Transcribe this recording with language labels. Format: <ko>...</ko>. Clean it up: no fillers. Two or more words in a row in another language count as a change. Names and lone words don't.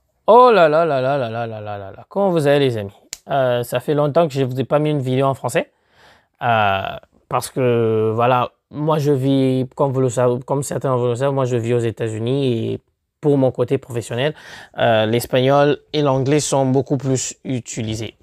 <fr>Oh là là là là là là là là là là. Comment vous allez les amis? Ça fait longtemps que je ne vous ai pas mis une vidéo en français. Euh, Parce que voilà, moi je vis, comme vous le savez, comme certains vous le savent, moi je vis aux États-Unis et pour mon côté professionnel, l'espagnol et l'anglais sont beaucoup plus utilisés.</fr>